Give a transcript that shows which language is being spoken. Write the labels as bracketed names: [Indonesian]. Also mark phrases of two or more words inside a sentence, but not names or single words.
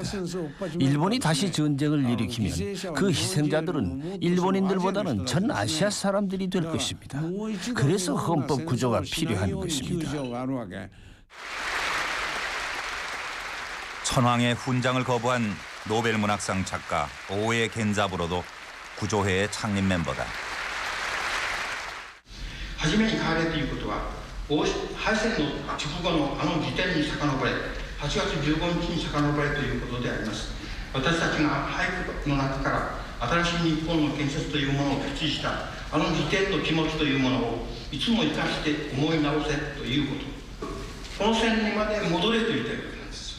[Korean] 일본이 다시 전쟁을 일으키면 그 희생자들은 일본인들보다는 전 아시아 사람들이 될 것입니다. 그래서 헌법 구조가 필요한 것입니다. 천황의 훈장을 거부한 노벨문학상 작가 오에 겐자부로도 구조회의 창립 멤버다. [Japanese] 初めに変われということは敗戦の直後のあの時点に遡れ8月15日に遡れということであります。私たちが俳句の中から新しい日本の建設というものを決意したあの時点の気持ちというものをいつも生かして思い直せということこの線にまで戻れと言っているわけなんです。